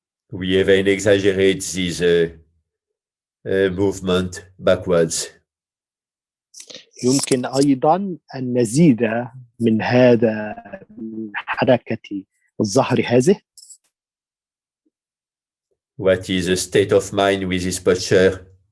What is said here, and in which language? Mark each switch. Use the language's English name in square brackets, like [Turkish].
[English] We even exaggerate this movement backwards. [Arabic] يمكن أيضا أن نزيد من هذا حركة الظهر هذه. [English] What is the state of mind with this posture?